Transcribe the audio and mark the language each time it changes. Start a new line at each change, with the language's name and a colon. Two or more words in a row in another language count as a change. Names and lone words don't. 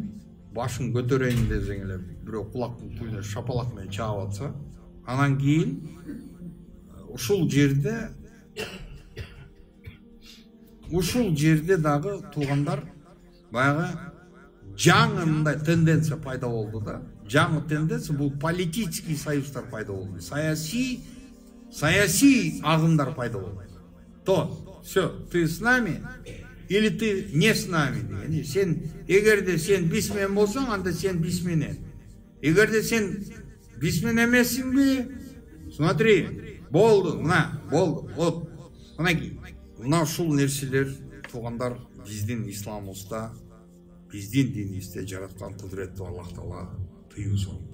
Kyrgyz: Башын көтөрөйүн десең эле бирөө кулактын түбүнө шапалак менен чаап атса, анан кийин ушул жерде дагы туугандар баягы жаңы мындай тенденция пайда болду да. Жаңы тенденция бул
Russian: политический союздар
Kyrgyz: пайда болду. Саясий агымдар пайда болду.
Russian: То, все, ты с нами или ты не с нами деген.
Kyrgyz: Сен эгерде сен бисмен болсоң, анда сен бисменен. Эгерде сен бисмен эмессиңби? Смотри, болду, мына, болду. Вот, мынакей. Мына ушул нерселер туугандар биздин исламыбызда, биздин динибизде жараткан кудуреттүү Аллах Таала тыюу салды.